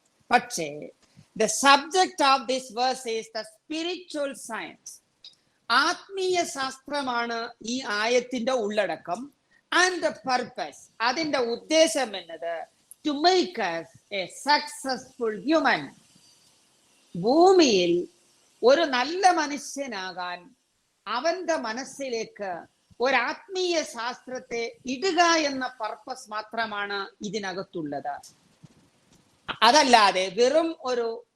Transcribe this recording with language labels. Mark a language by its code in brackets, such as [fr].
[en] പക്ഷേ the subject of this verse is the spiritual science. [ml] ആത്മീയ ശാസ്ത്രമാണ് ഈ ആയത്തിന്റെ ഉള്ളടക്കം. [en] And the purpose, [ml] അതിന്റെ ഉദ്ദേശം എന്നത് [en] to make us a successful human. [ml] ഭൂമിയിൽ ഒരു നല്ല മനുഷ്യനാകാൻ അവന്റെ മനസ്സിലേക്ക് ഒരു ആത്മീയ ശാസ്ത്രത്തെ ഇടുക എന്ന പർപ്പസ് മാത്രമാണ് ഇതിനകത്തുള്ളത്. അതല്ലാതെ വെറും ഒരു